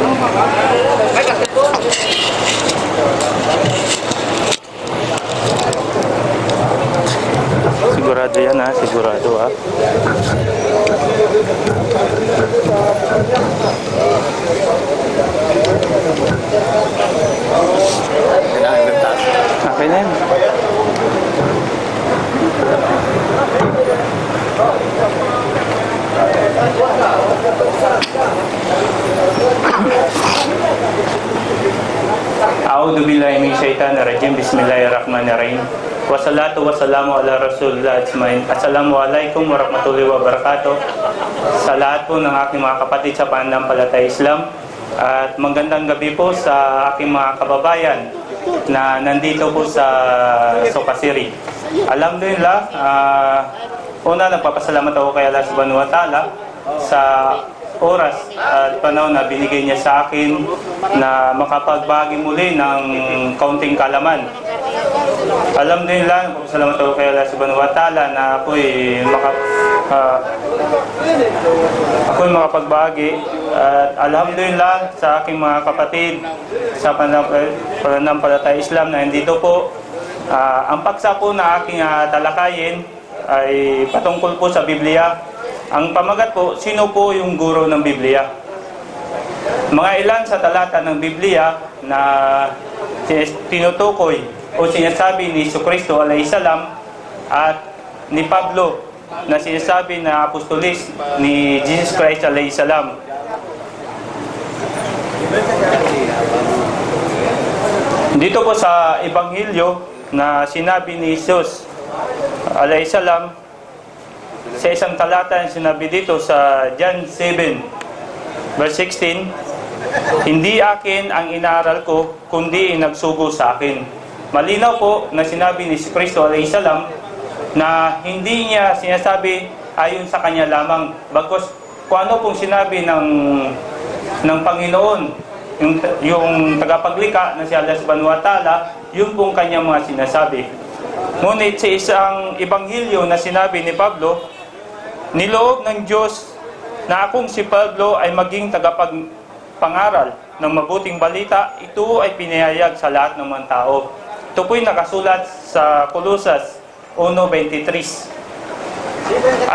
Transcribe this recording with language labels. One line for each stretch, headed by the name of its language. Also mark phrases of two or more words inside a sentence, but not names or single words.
Filipino: Sigurado yan ha, sigurado ha. Okay na yun.
Arabic: أعوذ بالله من الشيطان الرجيم. بسم الله الرحمن الرحيم والصلاة والسلام على رسول الله أجمعين. السلام عليكم ورحمة الله وبركاته.
Filipino: Sa lahat po ng aking mga kapatid sa pananampalatayang Islam, at magandang gabi po sa aking mga kababayan na nandito po sa Sokasiri. Alhamdulillah, una nagpapasalamat ako kay Allah
Arabic: سبحانه وتعالى
Filipino: sa oras at panahon na binigay niya sa akin na makapagbahagi muli ng kaunting kalaman. Alhamdulillah, nagpapasalamat ako kay Allah
Arabic: سبحانه وتعالى
Filipino: na ako'y makapagbahagi. At alhamdulillah sa aking mga kapatid sa pananampalatayang Islam na nandito po. Ang paksa po na aking talakayin ay patungkol po sa Biblia. Ang pamagat po, sino po yung guro ng Biblia? Mga ilan sa talata ng Biblia na tinutukoy o sinasabi ni Jesucristo
Arabic: عليه السلام
Filipino: at ni Pablo na sinasabi na apostolis ni Jesus Christ
Arabic: عليه السلام.
Filipino: Dito po sa Ebanghelyo na sinabi ni Jesus
Arabic: عليه السلام,
Filipino: sa isang talata sinabi dito sa John 7 verse 16, hindi akin ang inaaral ko kundi nagsugo sa akin. Malinaw po na sinabi ni Kristo
Arabic: عليه السلام
Filipino: na hindi niya sinasabi ayon sa kanya lamang, bagkus kung ano pong sinabi ng Panginoon, yung tagapaglikha na si Allah
Arabic: سبحانه وتعالى,
Filipino: yun pong kanyang mga sinasabi. Ngunit sa isang ebanghelyo na sinabi ni Pablo, niloob ng Diyos na akong si Pablo ay maging tagapagpangaral ng mabuting balita. Ito ay pinahayag sa lahat ng mga tao. Ito po'y nakasulat sa Colosas 1:23.